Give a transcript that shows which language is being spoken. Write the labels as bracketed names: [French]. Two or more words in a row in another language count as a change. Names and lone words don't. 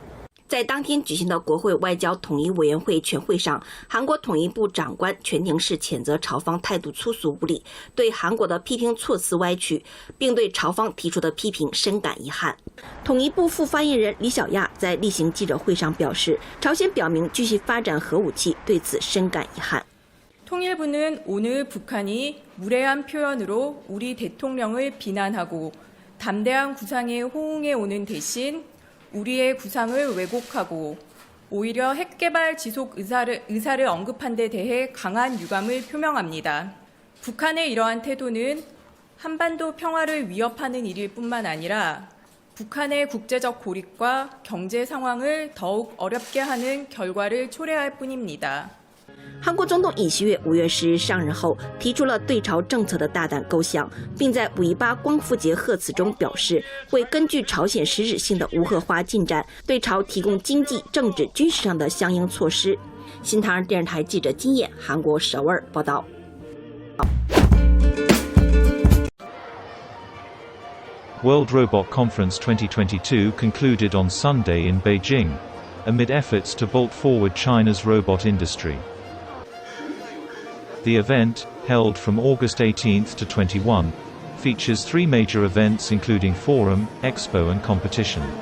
[Chinese] 在当天举行的国会外交统一委员会全会上，韩国统一部长官全宁氏谴责朝方态度粗俗无礼，对韩国的批评措辞歪曲，并对朝方提出的批评深感遗憾。统一部副发言人李小亚在例行记者会上表示，朝鲜表明继续发展核武器，对此深感遗憾。 [Korean] 통일부는 오늘 북한이 무례한 표현으로 우리 대통령을 비난하고 담대한 구상에 호응해 오는 대신 우리의 구상을 왜곡하고 오히려 핵개발 지속 의사를 언급한 데 대해 강한 유감을 표명합니다. 북한의 이러한 태도는 한반도 평화를 위협하는 일일 뿐만 아니라 북한의 국제적 고립과 경제 상황을 더욱 어렵게 하는 결과를 초래할 뿐입니다. [Chinese] 韩国总统尹锡悦5月10日上任后，提出了对朝政策的大胆构想，并在5.18光复节贺词中表示，会根据朝鲜实质性的无核化进展，对朝提供经济、政治、军事上的相应措施。新唐人电视台记者金燕，韩国首尔报道。 [English] World Robot Conference 2022 concluded on Sunday in Beijing, amid efforts to bolt forward China's robot industry. The event, held from August 18 to 21, features 3 major events including forum, expo and competition.